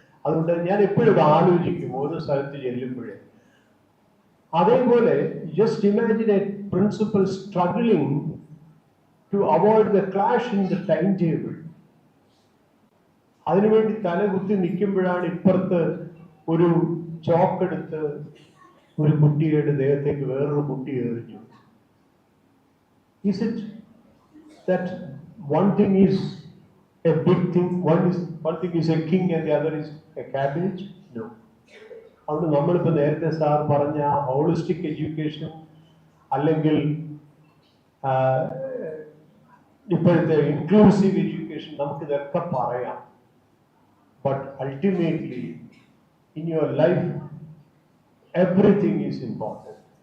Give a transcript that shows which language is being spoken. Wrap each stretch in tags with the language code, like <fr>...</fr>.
<ml>അതുകൊണ്ട് ഞാൻ എപ്പോഴും ആലോചിക്കും ഓരോ സ്ഥലത്ത് ചെല്ലുമ്പോഴേ. അതേപോലെ</ml> <en>Just imagine a principal struggling to avoid the clash in the time table.</en> <ml>അതിനുവേണ്ടി തലകുത്തി നിൽക്കുമ്പോഴാണ് ഇപ്പുറത്ത് ഒരു ചോക്കെടുത്ത് ഒരു കുട്ടിയുടെ ദേഹത്തേക്ക് വേറൊരു കുട്ടി എറിഞ്ഞു.</ml> <en>Is it that one thing is a big thing, one thing is a king and the other is a cabbage? No.</en> <ml>അതുകൊണ്ട് നമ്മളിപ്പോ നേരത്തെ സാർ പറഞ്ഞ ഹോളിസ്റ്റിക് എഡ്യൂക്കേഷൻ അല്ലെങ്കിൽ ഇപ്പോഴത്തെ ഇൻക്ലൂസീവ് എഡ്യൂക്കേഷൻ നമുക്കിതൊക്കെ പറയാം.</ml> <en>But ultimately in your life everything is important.</en>